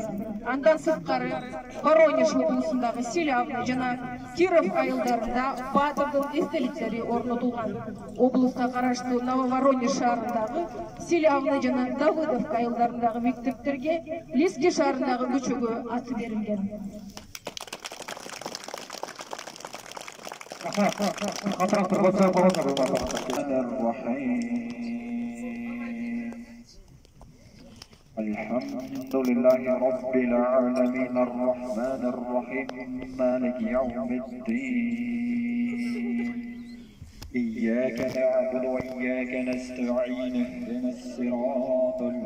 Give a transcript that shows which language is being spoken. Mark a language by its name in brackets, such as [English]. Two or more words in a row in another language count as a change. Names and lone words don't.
[Kyrgyz] Андан сырткары Воронеж облусундагы Селявный жана Киров айылдарында баатырдын эстеликтери орнотулган. Облуска караштуу Нововоронеж шаарындагы Селявный жана Давыдовка айылдарындагы мектептерге Лиски шаарындагы көчөгө аты берилген. [Arabic] الحمد لله رب العالمين الرحمن الرحيم مالك يوم الدين إياك نعبد وإياك نستعين اهدنا الصراط